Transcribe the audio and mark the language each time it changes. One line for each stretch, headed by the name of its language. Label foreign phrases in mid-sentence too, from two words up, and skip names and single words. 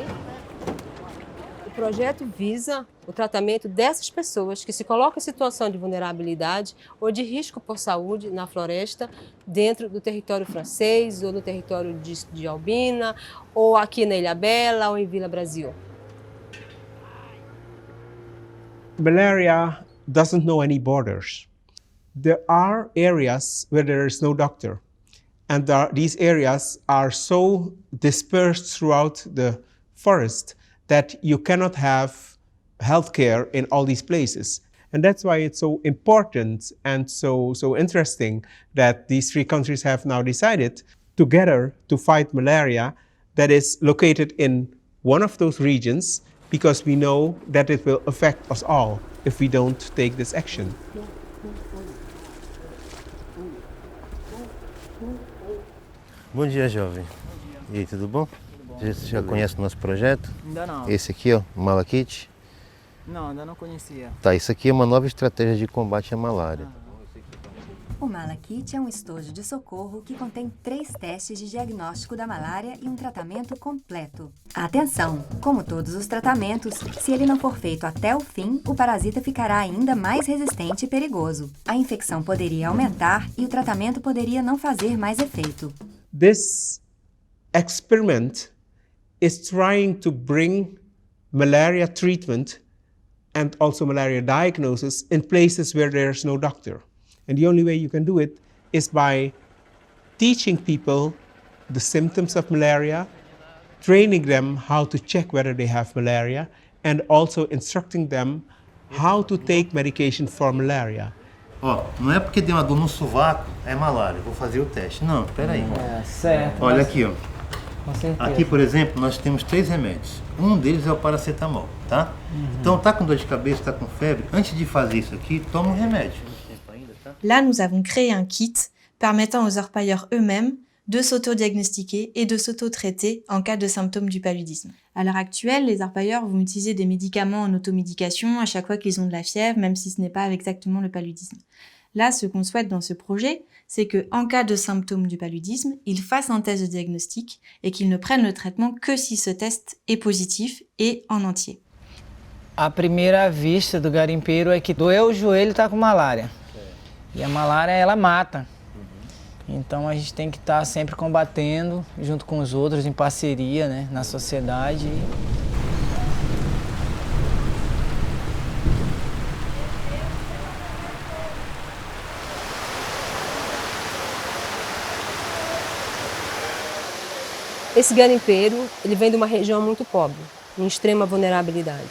Portuguese: O projeto visa o tratamento dessas pessoas que se colocam em situação de vulnerabilidade ou de risco por saúde na floresta, dentro do território francês ou no território de Albina, ou aqui na Ilhabela ou em Vila Brasil.
English: Malaria doesn't know any borders. There are areas where there is no doctor, and these areas are so dispersed throughout the forest that you cannot have healthcare in all these places. And that's why it's so important and so interesting that these three countries have now decided together to fight malaria that is located in one of those regions, because we know that it will affect us all if we don't take this action.
Portuguese: Bom dia, jovem. E aí, tudo bom? Você já conhece o nosso projeto? Ainda não. Esse aqui, ó, Malakite. Não, ainda não conhecia. Tá, isso aqui é uma nova estratégia de combate à malária. O Malakite é um estojo de socorro que contém 3 testes de diagnóstico da malária e um tratamento completo. Atenção! Como todos os tratamentos, se ele não for feito até o fim, o parasita ficará ainda mais resistente e perigoso. A infecção poderia aumentar e o tratamento poderia não fazer mais efeito.
English: This experiment is trying to bring malaria treatment and also malaria diagnosis in places where there's no doctor. And the only way you can do it is by teaching people the symptoms of malaria, training them how to check whether they have malaria, and also instructing them how to take medication for malaria.
Portuguese: Ó, não é porque deu uma dor no sovaco, é malária, vou fazer o teste. Não, peraí. É, certo. Olha aqui, ó. Com certeza. Aqui, por exemplo, nós temos 3 remédios. Um deles é o paracetamol, tá? Então, tá com dor de cabeça, tá com febre, antes de fazer isso aqui, toma um remédio.
French: Là, nous avons créé un kit permettant aux orpailleurs eux-mêmes de s'auto-diagnostiquer et de s'auto-traiter en cas de symptômes du paludisme. À l'heure actuelle, les orpailleurs vont utiliser des médicaments en automédication à chaque fois qu'ils ont de la fièvre, même si ce n'est pas exactement le paludisme. Là, ce qu'on souhaite dans ce projet, c'est qu'en cas de symptômes du paludisme, ils fassent un test de diagnostic et qu'ils ne prennent le traitement que si ce test est positif et en entier.
Portuguese: A primeira vista do garimpeiro é que doeu o joelho e tá com malária. E a malária, ela mata. Então a gente tem que estar sempre combatendo, junto com os outros, em parceria, né, na sociedade. Esse garimpeiro, ele vem de uma região muito pobre, em extrema vulnerabilidade.